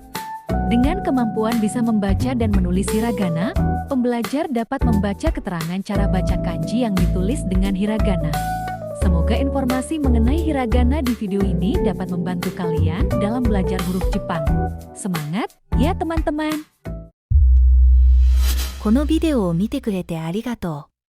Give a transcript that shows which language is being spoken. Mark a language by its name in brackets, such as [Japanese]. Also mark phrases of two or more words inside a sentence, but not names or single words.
[Indonesian] Dengan kemampuan bisa membaca dan menulis hiragana, pembelajar dapat membaca keterangan cara baca kanji yang ditulis dengan hiragana. Semoga informasi mengenai hiragana di video ini dapat membantu kalian dalam belajar huruf Jepang. Semangat ya teman-teman! [Japanese] このビデオを見てくれてありがとう。